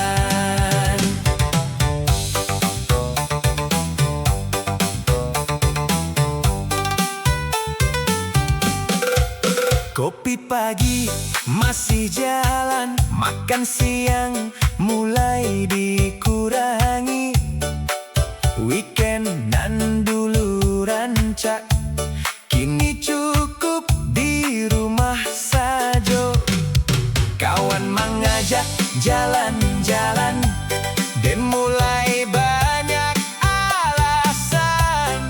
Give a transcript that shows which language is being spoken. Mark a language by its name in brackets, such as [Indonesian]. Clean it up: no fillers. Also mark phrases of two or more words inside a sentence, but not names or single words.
[Indonesian] Kopi pagi masih jalan, makan siang mulai dikurangi. Weekend [Minangkabau] nan dulu rancak, [Indonesian] kini cukup di rumah saja. Kawan mengajak jalan-jalan, dan mulai banyak alasan.